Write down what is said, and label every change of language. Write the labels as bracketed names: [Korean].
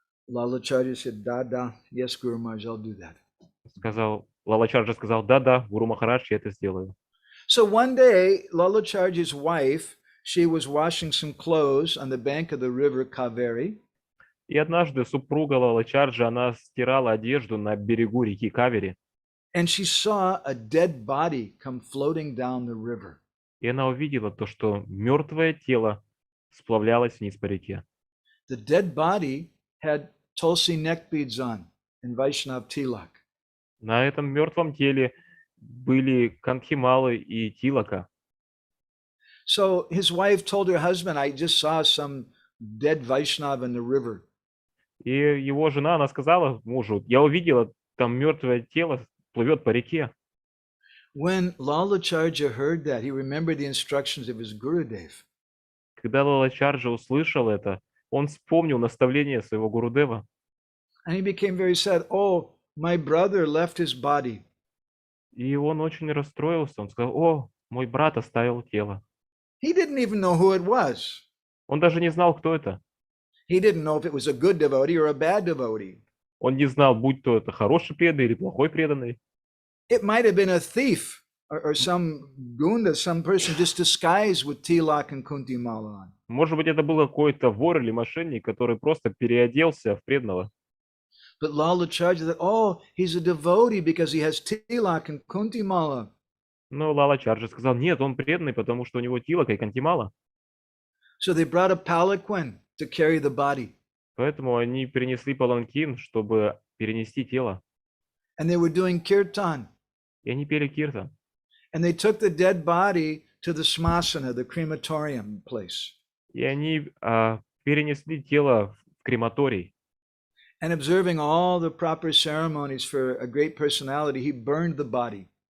[English] Lalacharya said, da, yes, Guru Maharaj, I'll do that. [Russian] Сказал, Лалачарджа сказал, да, Гуру Махарадж, я это сделаю. [English] So one day, Lalacharya's wife, she was washing some clothes on the bank of the river Kaveri. [Russian] И однажды супруга Лалачарджа, она стирала одежду на берегу реки Кавери, [English] And she saw a dead body come floating down the river. [Russian] и она увидела то, что мертвое тело сплавлялось вниз по реке. [English] The dead body had tulsi neck beads on and Vaishnav tilak. [Russian] На этом мертвом теле были кантхималы и тилака. [English] So his wife told her husband, I just saw some dead Vaishnav in the river. [Russian] И его жена, она сказала мужу, я увидела, там мертвое тело плывет по реке. [English] When Lalacharya heard that, he remembered the instructions of his Gurudev. [Russian] Когда Лалачарджа услышал это, он вспомнил наставление своего Гурудева. [English] And he became very sad. Oh, my brother left his body. [Russian] И он очень расстроился. Он сказал, о, мой брат оставил тело. [English] He didn't even know who it was. [Russian] Он даже не знал, кто это. [English] He didn't know if it was a good devotee or a bad devotee. [Russian] Он не знал, будь то это хороший преданный или плохой преданный. [English] It might have been a thief or some gunda, some person just disguised with tilak and kunti mala on. [Russian] Может быть, это был какой-то вор или мошенник, который просто переоделся в преданного. [English] But Lalacharya said, oh, he's a devotee because he has tilak and kunti mala. [Russian] Но Лалачарджа сказал, нет, он преданный, потому что у него тилака и кантимала. [English] So they brought a palanquin to carry the body. [Russian] Поэтому они перенесли паланкин, чтобы перенести тело. [English] And they were doing kirtan. [Russian] И они пели киртан. [English] And they took the dead body to the smasana, the crematorium place. [Russian] И они перенесли тело в крематорий. [English] And observing all the proper ceremonies for a great personality, he burned the body.